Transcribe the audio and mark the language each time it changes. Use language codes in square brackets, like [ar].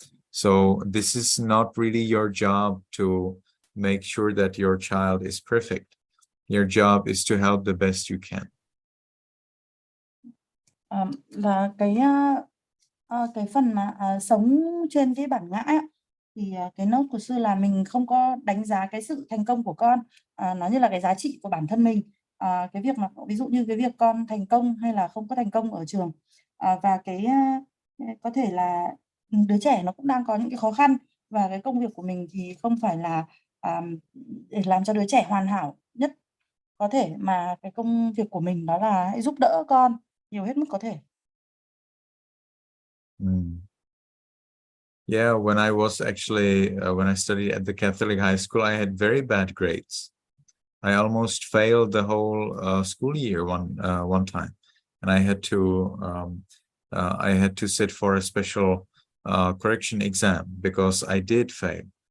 [en] So this is not really your job to make sure that your child is perfect. Your job is to help the best you can. [vi] Là cái phần mà sống trên cái bản ngã ấy, thì cái note của sư là mình không có đánh giá cái sự thành công của con, nó như là cái giá trị của bản thân mình. Cái việc mà ví dụ như cái việc con thành công hay là không có thành công ở trường, và cái có thể là đứa trẻ nó cũng đang có những cái khó khăn, và cái công việc của mình thì không phải là để làm cho đứa trẻ hoàn hảo nhất có thể, mà cái công việc của mình đó là hãy giúp đỡ con nhiều hết mức có thể. [en] Yeah, when I was actually when I studied at the Catholic high school, I had very bad grades. I almost failed the whole school year one time, and I had to sit for a special correction exam because I did fail.